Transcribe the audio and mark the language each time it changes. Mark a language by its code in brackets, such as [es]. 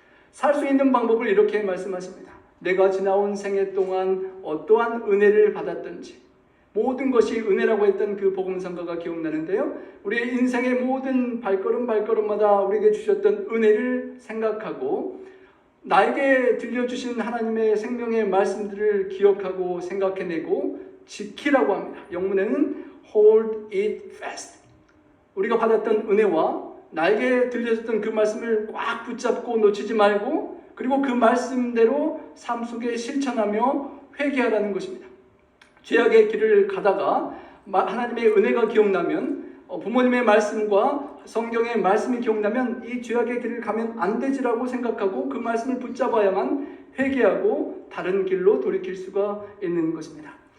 [ko] 살 수 있는 방법을 이렇게 말씀하십니다. 내가 지나온 생애 동안 어떠한 은혜를 받았던지 모든 것이 은혜라고 했던 그 복음성가가 기억나는데요. 우리의 인생의 모든 발걸음마다 우리에게 주셨던 은혜를 생각하고 나에게 들려주신 하나님의 생명의 말씀들을 기억하고 생각해내고 지키라고 합니다. 영문에는 [en] hold it fast. [ko] 우리가 받았던 은혜와 나에게 들려줬던 그 말씀을 꽉 붙잡고 놓치지 말고 그리고 그 말씀대로 삶 속에 실천하며 회개하라는 것입니다. 죄악의 길을 가다가 하나님의 은혜가 기억나면 부모님의 말씀과 성경의 말씀이 기억나면 이 죄악의 길을 가면 안 되지라고 생각하고 그 말씀을 붙잡아야만 회개하고 다른 길로 돌이킬 수가 있는 것입니다.